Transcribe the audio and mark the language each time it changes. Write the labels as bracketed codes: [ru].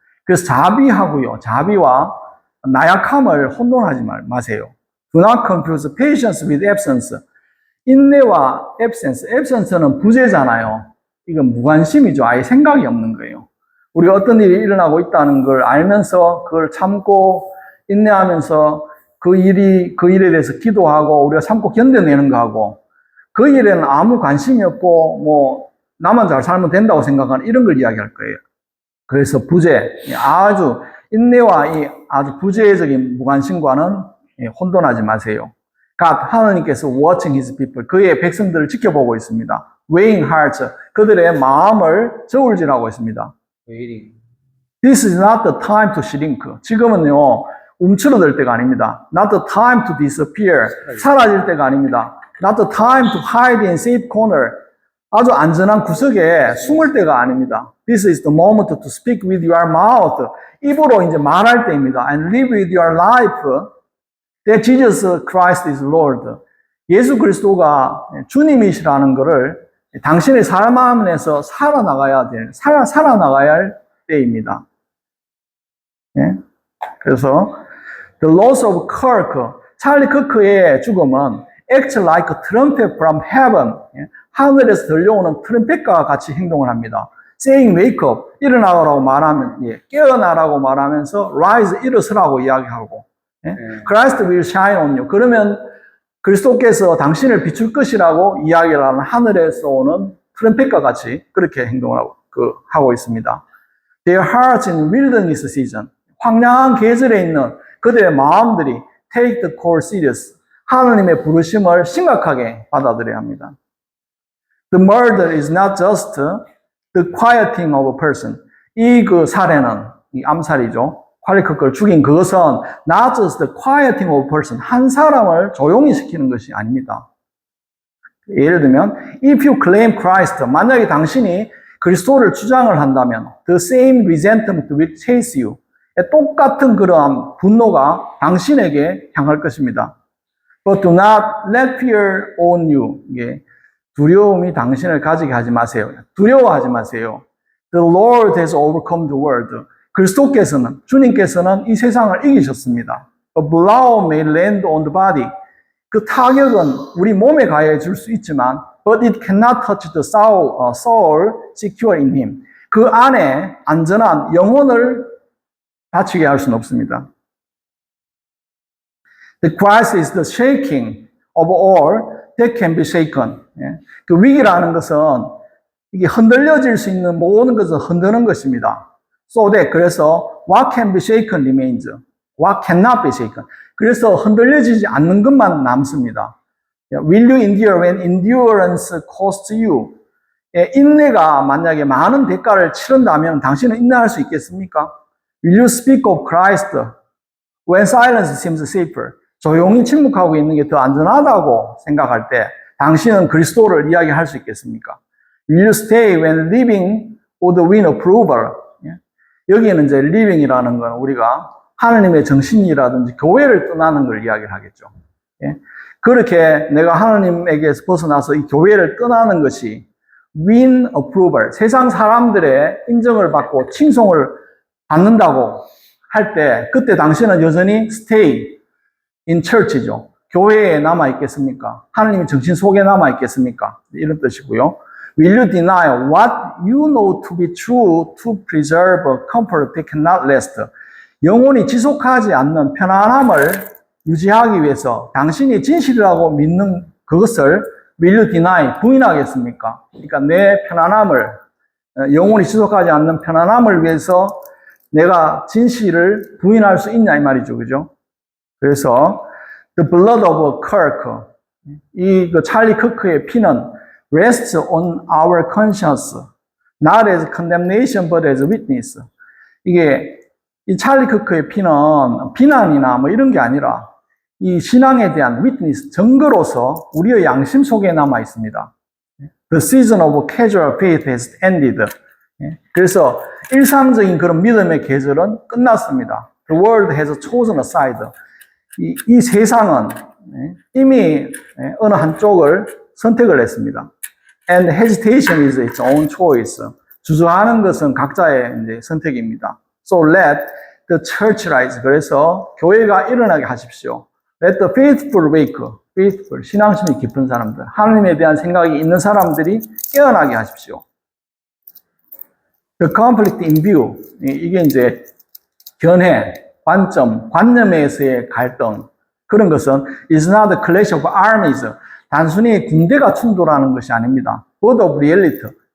[ko] 그래서 자비와 나약함을 혼돈하지 마세요. [en] Do not confuse patience with absence. [ko] 인내와 absence는 부재잖아요. 이건 무관심이죠. 아예 생각이 없는 거예요. 우리가 어떤 일이 일어나고 있다는 걸 알면서 그걸 참고 인내하면서 그 일에 대해서 기도하고 우리가 참고 견뎌내는 거하고 그 일에는 아무 관심이 없고 뭐 나만 잘 살면 된다고 생각하는 이런 걸 이야기할 거예요. 그래서 부재, 아주 인내와 이 아주 구제적인 무관심과는 혼돈하지 마세요. God, 하나님께서 [en] watching his people, [ko] 그의 백성들을 지켜보고 있습니다. [en] weighing hearts, [ko] 그들의 마음을 저울질하고 있습니다. [en] waiting. This is not the time to shrink. [ko] 지금은요, 움츠러들 때가 아닙니다. [en] Not the time to disappear. [ko] 사라질 때가 아닙니다. [en] Not the time to hide in safe corner. [ko] 아주 안전한 구석에 숨을 때가 아닙니다. [en] This is the moment to speak with your mouth. [ko] 입으로 이제 말할 때입니다. [en] And live with your life that Jesus Christ is Lord. [ko] 예수 그리스도가 주님이시라는 것을 당신의 삶 안에서 살아나가야 할 때입니다. 예? 그래서 [en] The loss of Kirk, [ko] 찰리 크크의 죽음은 [en] act like a trumpet from heaven. [ko] 예? 하늘에서 들려오는 트럼펫과 같이 행동을 합니다. [en] Saying wake up, [ko] 일어나라고 말하면, 예, 깨어나라고 말하면서 rise, 일어서라고 이야기하고, 예? [en] Christ will shine on you. [ko] 그러면 그리스도께서 당신을 비출 것이라고 이야기를 하는 하늘에서 오는 트럼펫과 같이 그렇게 행동을 하고 있습니다. [en] Their hearts in wilderness season, [ko] 황량한 계절에 있는 그들의 마음들이 [en] take the call serious, [ko] 하나님의 부르심을 심각하게 받아들여야 합니다. [en] The murder is not just the quieting of a person. [ko] 이 그 살해는, 이 암살이죠. 찰리크크를 죽인 그것은 [en] not just the quieting of a person. [ko] 한 사람을 조용히 시키는 것이 아닙니다. 예를 들면, [en] if you claim Christ, [ko] 만약에 당신이 그리스도를 주장을 한다면, [en] the same resentment will chase you. [ko] 똑같은 그러한 분노가 당신에게 향할 것입니다. [en] But do not let fear own you. [ko] 이게 두려움이 당신을 가지게 하지 마세요. 두려워하지 마세요. [en] The Lord has overcome the world. [ko] 그리스도께서는, 주님께서는 이 세상을 이기셨습니다. [en] A blow may land on the body. [ko] 그 타격은 우리 몸에 가해 줄 수 있지만, [en] but it cannot touch the soul secure in him. [ko] 그 안에 안전한 영혼을 다치게 할 수는 없습니다. [en] The Christ is the shaking of all that can be shaken. [ko] 예. 그 위기라는 것은 이게 흔들려질 수 있는 모든 것을 흔드는 것입니다. [en] So that, [ko] 그래서 [en] what can be shaken remains. What cannot be shaken. [ko] 그래서 흔들려지지 않는 것만 남습니다. [en] Will you endure when endurance costs you? [ko] 예, 인내가 만약에 많은 대가를 치른다면 당신은 인내할 수 있겠습니까? [en] Will you speak of Christ when silence seems safer? [ko] 조용히 침묵하고 있는 게 더 안전하다고 생각할 때 당신은 그리스도를 이야기할 수 있겠습니까? [en] Will you stay when living would win approval? [ko] 여기에는 이제 living이라는 건 우리가 하나님의 정신이라든지 교회를 떠나는 걸 이야기를 하겠죠. 그렇게 내가 하나님에게서 벗어나서 이 교회를 떠나는 것이 [en] win approval, [ko] 세상 사람들의 인정을 받고 칭송을 받는다고 할 때 그때 당신은 여전히 [en] stay in church [ko] 이죠. 교회에 남아 있겠습니까? 하나님의 정신 속에 남아 있겠습니까? 이런 뜻이고요. [en] Will you deny what you know to be true to preserve a comfort that cannot last? [ko] 영원히 지속하지 않는 편안함을 유지하기 위해서 당신이 진실이라고 믿는 그것을 [en] will you deny? [ko] 부인하겠습니까? 그러니까 내 편안함을, 영원히 지속하지 않는 편안함을 위해서 내가 진실을 부인할 수 있냐 이 말이죠. 그죠? [en] 그래서 the blood of Kirk, [ko] 이 그 찰리 크크의 피는 [en] rests on our conscience, not as condemnation but as witness. [ko] 이게 이 찰리 크크의 피는 비난이나 뭐 이런 게 아니라 이 신앙에 대한 witness, 증거로서 우리의 양심 속에 남아 있습니다. [en] The season of casual faith has ended. [ko] 그래서 일상적인 그런 믿음의 계절은 끝났습니다. [en] The world has chosen a side. [ko] 이 세상은 이미 어느 한쪽을 선택을 했습니다. [en] And hesitation is its own choice. [ko] 주저하는 것은 각자의 이제 선택입니다. [en] So let the church rise. [ko] 그래서 교회가 일어나게 하십시오. [en] Let the faithful wake. [ko] faithful, 신앙심이 깊은 사람들, 하나님에 대한 생각이 있는 사람들이 깨어나게 하십시오. [en] The conflict in view. [ko] 이게 이제 견해, 관점, 관념에서의 갈등. 그런 것은 [en] is not a clash of armies. [ko] 단순히 군대가 충돌하는 것이 아닙니다. [en] But of realities.